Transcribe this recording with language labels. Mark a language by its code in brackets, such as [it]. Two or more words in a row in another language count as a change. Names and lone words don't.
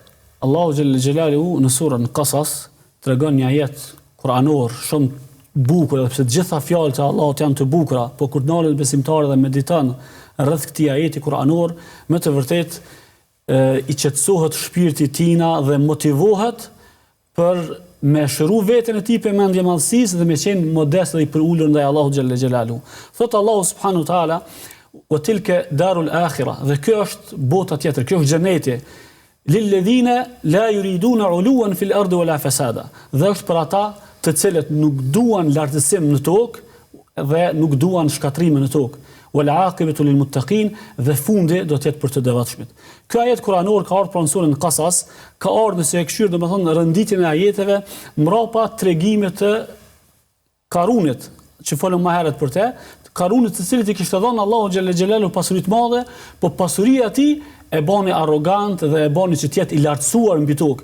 [ar] الله جل جلاله [sq] në surën Qasas tregon një ajet kuranor shumë bukur, edhe pse të gjitha fjalët e Allahut janë të bukura, po kur dalin besimtarët dhe mediton rreth këtij ajeti kuranor, me të vërtetë i qetësohet shpirti i tij dhe motivohet për me shëru veten e tij për mendjemadhësisë dhe me qenë modest dhe i përulur ndaj Allahut [ar] جل جلاله. [sq] Thot [ar] الله سبحانه وتعالى: "وتلك الدار الآخرة", [sq] dhe kjo është bota tjetër, kjo është xheneti. [ar] للذين لا يريدون علوا في الأرض ولا فسادا. [sq] Dhe është për ata të cilët nuk duan lartësim në tokë dhe nuk duan shkatrime në tokë. [ar] والعاقبة للمتقين, [sq] dhe fundi do të jetë për të devotshmit. Ky ajet kuranor ka ardhur pranë surën Qasas, ka ardhur nëse e këshir, domethënë rënditjen e ajeteve mbrapa tregimit të Karunit, që folëm më herët për te, Karunit të cilit i kishte dhënë [ar] الله جل جلاله [sq] pasuri të madhe, po pasuria e tij e bani arrogant dhe e bani që tjetë i lartësuar mbi tokë.